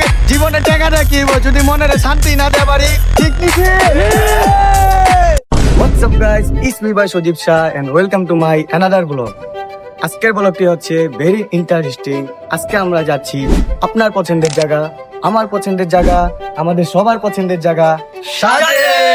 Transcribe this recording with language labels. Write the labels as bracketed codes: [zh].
[bn] জীবনে টাকাটা কি যদি মনের শান্তি না দেওয়া পারি ঠিক নিছে। [en] What's up guys, it's me by Sojib Shah and welcome to my another vlog. [bn] আজকের ব্লগটি হচ্ছে ভেরি ইন্টারেস্টিং। আজকে আমরা যাচ্ছি আপনার পছন্দের জায়গা, আমার পছন্দের জায়গা, আমাদের সবার পছন্দের জায়গা সাজে।